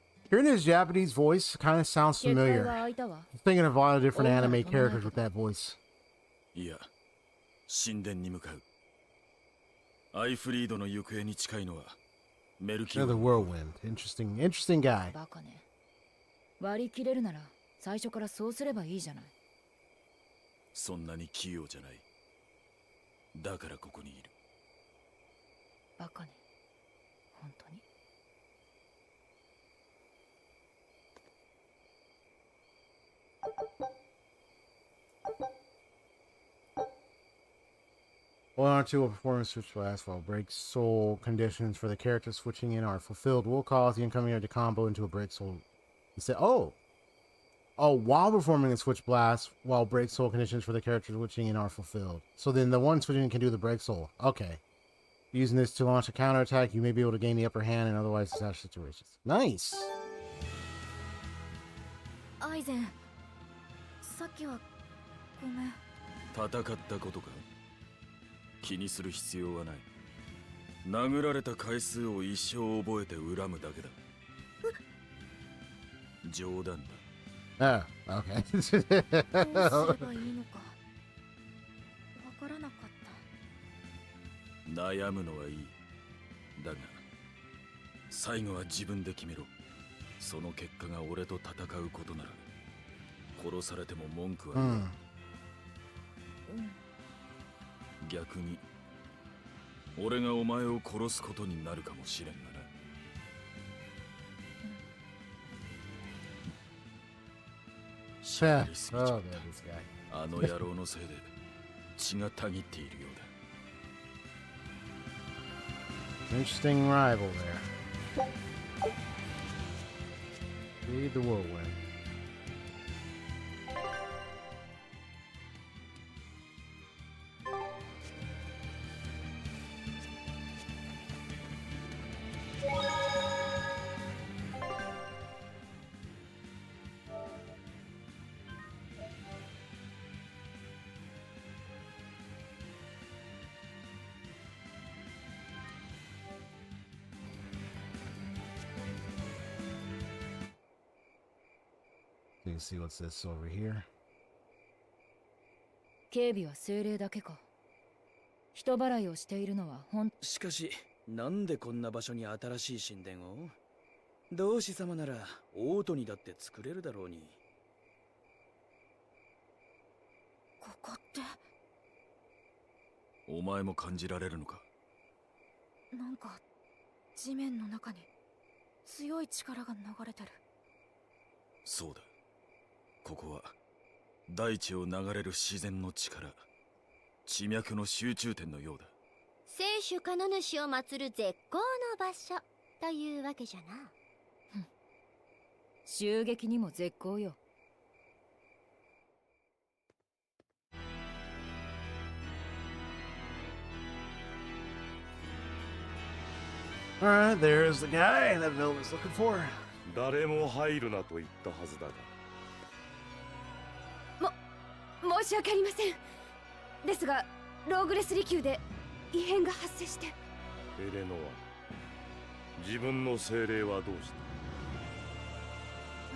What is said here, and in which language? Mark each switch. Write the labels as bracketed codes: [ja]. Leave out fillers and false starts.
[en] Hearing his Japanese voice kind of sounds familiar. I'm thinking of a lot of different anime characters with that voice. [ja] いや、神殿に向かう。アイフリードの行方に近いのはメルキオ。 [en] Another whirlwind. Interesting guy. [ja] バカね。割り切れるなら最初からそうすればいいじゃない。そんなに器用じゃない。だからここにいる。バカね。本当に。 [en] Hold on to a performance switch last while break soul conditions for the character switching in are fulfilled will cause the incoming to combo into a break soul. He said, oh, while performing a switch blast, while break soul conditions for the character switching in are fulfilled. So then the one switching can do the break soul. Okay. Using this to launch a counterattack, you may be able to gain the upper hand in otherwise disaster situations. Nice. [ja] アイゼン、さっきはごめん。戦ったことか。気にする必要はない。殴られた回数を一生覚えて恨むだけだ。冗談だ。 [en] Oh, okay. [ja] どうすればいいのかわからなかった。悩むのはいい。だが最後は自分で決めろ。その結果が俺と戦うことなら殺されても文句はない。逆に俺がお前を殺すことになるかもしれんがな。しゃべりすぎちゃった。あの野郎のせいで血がたぎっているようだ。 [en] Interesting rival there. Lead the whirlwind. You can see what's this over here. [ja] 警備は精霊だけか。人払いをしているのはしかし、なんでこんな場所に新しい神殿を？同志様なら王都にだって作れるだろうに。ここってお前も感じられるのか？なんか地面の中に強い力が流れてる。そうだ。ここは大地を流れる自然の力、地脈の集中点のようだ。聖主カノ主を祀る絶好の場所というわけじゃな。襲撃にも絶好よ。 [en] Alright, there's the guy that Bill was looking for. [ja] 誰も入るなと言ったはずだが。申し訳ありません。ですがローグレス利宮で異変が発生して。エレノア、自分の精霊はどうした？